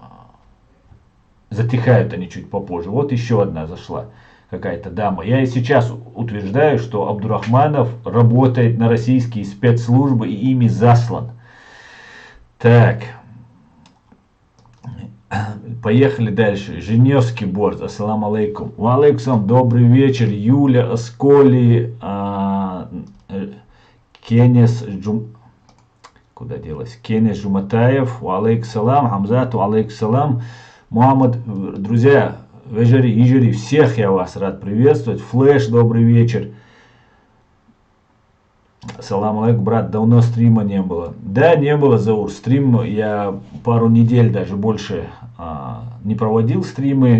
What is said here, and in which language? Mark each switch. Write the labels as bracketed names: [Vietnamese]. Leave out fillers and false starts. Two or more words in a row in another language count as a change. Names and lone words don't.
[Russian] И потом затихают они чуть попозже. Вот еще одна зашла, какая-то дама. Я и сейчас утверждаю, что Абдурахманов работает на российские спецслужбы и ими заслан. Так. Поехали дальше. Женевский борт. [Arabic] السلام عليكم. وعليكم. [Russian] Добрый вечер. Юля, Асколи, Кенес Куда делась? [Arabic] Кенес Жуматаев. وعليكم السلام. Хамзат. وعليكم السلام. [Russian] Мухаммад. Друзья, Ижери, всех я вас рад приветствовать. Флэш, добрый вечер. [Arabic] سلام عليكم, [Russian] брат, давно стрима не было. Да, не было, Заур. Стрим я пару недель, даже больше не проводил стримы.